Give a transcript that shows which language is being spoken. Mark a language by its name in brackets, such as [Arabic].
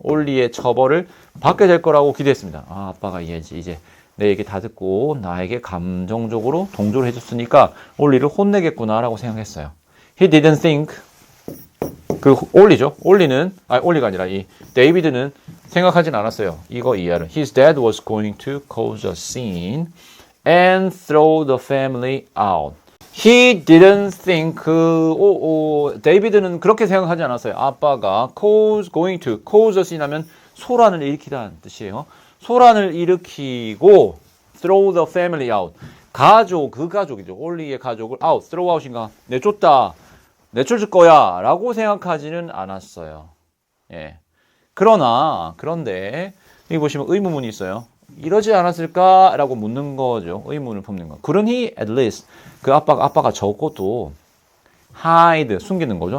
[Korean] 올리의 처벌을 받게 될 거라고 기대했습니다. 아, 아빠가 이제 내 얘기 다 듣고 나에게 감정적으로 동조를 해줬으니까 올리를 혼내겠구나라고 생각했어요. [English] He didn't think. [Korean] 그 올리죠. 올리가 아니라 이 데이비드는 생각하진 않았어요. 이거 이해하는. [English] His dad was going to cause a scene and throw the family out. He didn't think. [Korean] 데이비드는 그렇게 생각하지 않았어요. 아빠가 [English] going to cause a scene [Korean] 하면 소란을 일으키다는 뜻이에요. 소란을 일으키고 [English] throw the family out. [Korean] 그 가족이죠. 올리의 가족을 out, [English] throw out [Korean] 인가 내쫓을 거야 라고 생각하지는 않았어요. 예. 그런데 여기 보시면 의문문이 있어요. 이러지 않았을까? 라고 묻는 거죠. 의문을 품는 거. 그러니 [English] at least [Korean] 그 아빠가 적어도 hide, 숨기는 거죠.